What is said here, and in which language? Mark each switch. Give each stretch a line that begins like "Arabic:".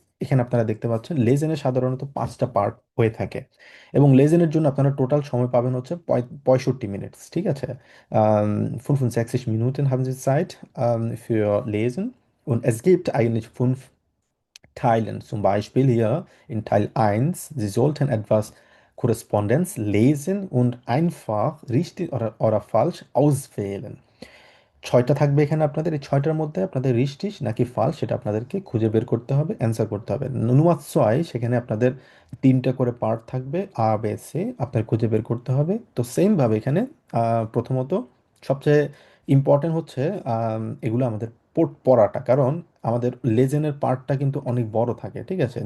Bangla: এখানে আপনারা দেখতে পাচ্ছেন লেজেনের সাধারণত 5টা পার্ট হয়ে থাকে, এবং লেজেনের জন্য আপনারা টোটাল সময় পাবেন হচ্ছে 65 মিনিট, ঠিক আছে?
German: 65 Minuten haben Sie Zeit für Lesen, und es gibt eigentlich 5 Teilen. Zum Beispiel hier in Teil 1: Sie sollten etwas Korrespondenz lesen und einfach richtig oder falsch auswählen.
Bangla: 6টা থাকবে এখানে আপনাদের, এই 6টার মধ্যে আপনাদের রিস্টিস নাকি ফাল সেটা আপনাদেরকে খুঁজে বের করতে হবে, অ্যান্সার করতে হবে। নুমাত ছয়, সেখানে আপনাদের 3টা করে পার্ট থাকবে, আ বে সে, আপনার খুঁজে বের করতে হবে। তো সেমভাবে এখানে প্রথমত সবচেয়ে ইম্পর্টেন্ট হচ্ছে এগুলো আমাদের পড়াটা, কারণ আমাদের লেজেনের পার্টটা কিন্তু অনেক বড় থাকে, ঠিক আছে?